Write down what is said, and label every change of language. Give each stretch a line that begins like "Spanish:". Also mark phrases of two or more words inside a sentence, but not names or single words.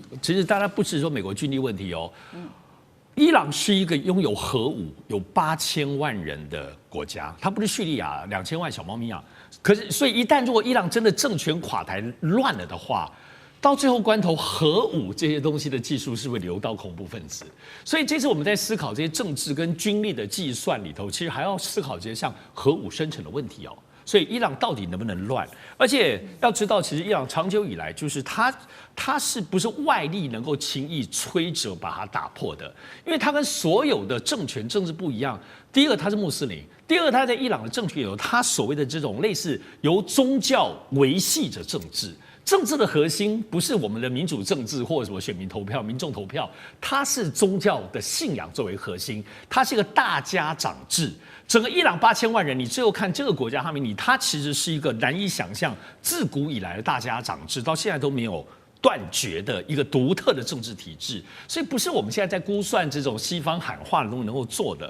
Chinese: 其實大家不是說美國軍力問題哦。伊朗是一個擁有核武、有8000萬人的國家，它不是敘利亞2000萬小貓咪啊。可是，所以一旦如果伊朗真的政權垮台亂了的話，到最後關頭，核武這些東西的技術是會流到恐怖分子。所以這次我們在思考這些政治跟軍力的計算裡頭，其實還要思考這些像核武生成的問題哦。所以伊朗到底能不能亂？而且要知道，其實伊朗長久以來就是它是不是外力能夠輕易摧折把它打破的？因為它跟所有的政治不一樣。第一個，它是穆斯林；第二個，它在伊朗的政权有它所謂的這種類似由宗教維繫着政治。政治的核心不是我們的民主政治或者什麼選民投票、民眾投票，它是宗教的信仰作為核心，它是一個大家長制。整個伊朗8000萬人，你最後看這個國家哈米尼，它其實是一個難以想象，自古以來的大家長制，到現在都沒有斷絕的一個獨特的政治體制，所以不是我們現在在估算這種西方喊話的東西能夠做的。